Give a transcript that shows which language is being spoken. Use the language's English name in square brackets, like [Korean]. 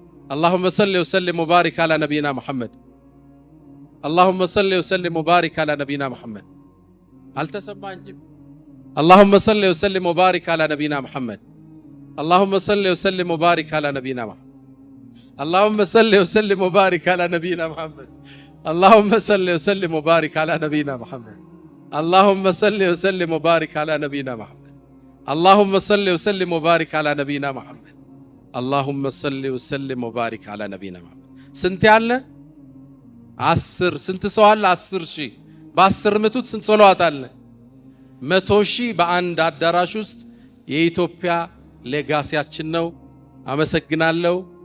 [Arabic] اللهم صل وسلم وبارك على نبينا محمد። اللهم صل وسلم وبارك على نبينا محمد። [Amharic] አልተሰማኝም። [Arabic] اللهم صل وسلم وبارك على نبينا محمد። اللهم صل وسلم وبارك على نبينا محمد. اللهم صل وسلم وبارك على نبينا محمد. اللهم صل وسلم وبارك على نبينا محمد. اللهم صل وسلم وبارك على نبينا محمد. اللهم صل وسلم وبارك على نبينا محمد. اللهم صل وسلم وبارك على نبينا محمد። [Amharic] ስንት ያለ 10 ስንት ሰው አለ? 10,000 በ10 ምቱት ስንት ሰለዋት አለ? 100,000 በአንድ አዳራሽ ውስጥ የኢትዮጵያ ሌጋሲያችን ነው። አመሰግናለሁ።